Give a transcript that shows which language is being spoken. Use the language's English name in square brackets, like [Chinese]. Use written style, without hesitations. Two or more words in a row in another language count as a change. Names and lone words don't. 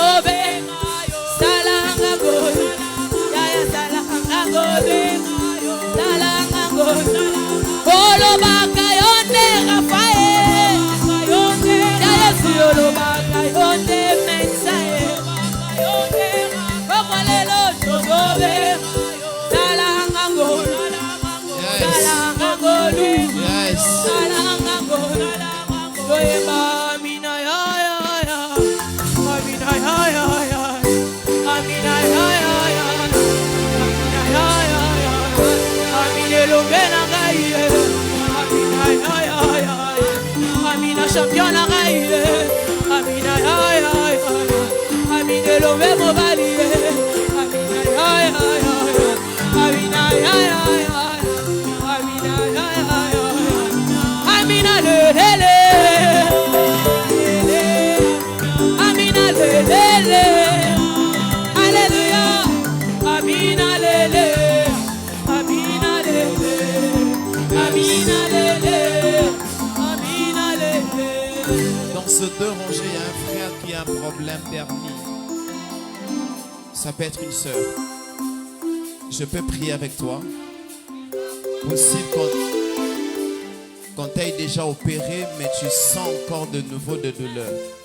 [Lingala] salanga ngolu ya salanga ngolu salanga ngolu olobaka yonde Rafa ya Yesu yolobaka yonde mensa okwalelo tozobe salanga ngolu salanga ngolu salanga ngolu oyeba amina ya ya ya amina ya ya ya amina ya ya ya amina ya ya ya amina elongena ngai amina ya ya ya amina champion na ngai amina ya ya ya amina elombe mobali amina ya ya ya amina ya ya ya amina ya ya ya amina lele amina lele alléluia amina lele amina lele amina lele amina lele. [French] Dans ce deux rangées, il y a un frère qui a un problème permis. Ça peut être une sœur. Je peux prier avec toi. Possible qu'on t'aille déjà opéré, mais tu sens encore de nouveau de douleur.